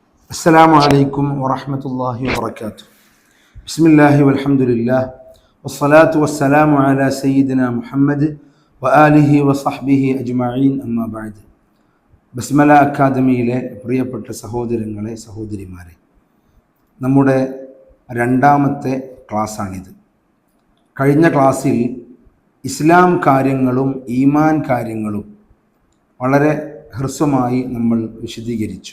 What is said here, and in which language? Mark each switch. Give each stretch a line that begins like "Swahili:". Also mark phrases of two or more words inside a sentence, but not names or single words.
Arabic: السلام عليكم ورحمة الله وبركاته. بسم الله والحمد لله والصلاة والسلام على سيدنا محمد وآله وصحبه أجمعين أما بعد.
Malayalam: ബസ്മല അക്കാദമിയിലെ പ്രിയപ്പെട്ട സഹോദരങ്ങളെ സഹോദരിമാരെ, നമ്മുടെ രണ്ടാമത്തെ ക്ലാസ്സാണിത്. കഴിഞ്ഞ ക്ലാസ്സിൽ ഇസ്ലാം കാര്യങ്ങളും ഈമാൻ കാര്യങ്ങളും വളരെ ഹ്രസ്വമായി നമ്മൾ വിശദീകരിച്ചു.